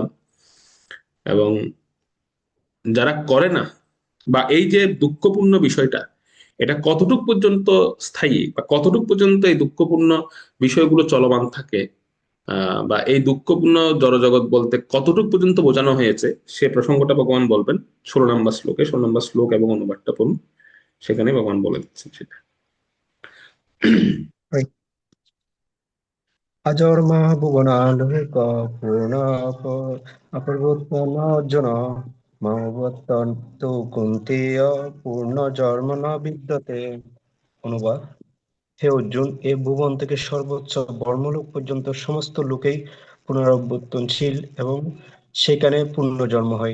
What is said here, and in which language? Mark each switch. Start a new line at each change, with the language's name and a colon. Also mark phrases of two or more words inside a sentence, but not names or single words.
Bangla: এবং যারা করে না, বা এই যে দুঃখপূর্ণ বিষয়টা, এটা কতটুক পর্যন্ত স্থায়ী, বা কতটুক পর্যন্ত এই দুঃখপূর্ণ বিষয়গুলো চলমান থাকে, বা এই দুঃখপূর্ণ জড়জগৎ বলতে কতটুক পর্যন্ত বোঝানো হয়েছে, সে প্রসঙ্গটা ভগবান বলবেন 16 নম্বর শ্লোকে। 16 নম্বর শ্লোক এবং অনুবাদটা পড়ুন, সেখানে ভগবান বলে দিচ্ছেন সেটা।
Sanskrit: अजर्मा भुवनालोक पूर्ण अपरिवर्तन अर्जुन মমবত্তন্তু কুন্তেয় পূর্ণ জন্ম ন বিদ্যতে।
Bangla: অনুবাদ: হে অর্জুন, এ ভুবন থেকে সর্বোচ্চ ব্রহ্মলোক পর্যন্ত সমস্ত লোকেই পুনরাবর্তনশীল এবং সেখানে পুনর্জন্ম হয়।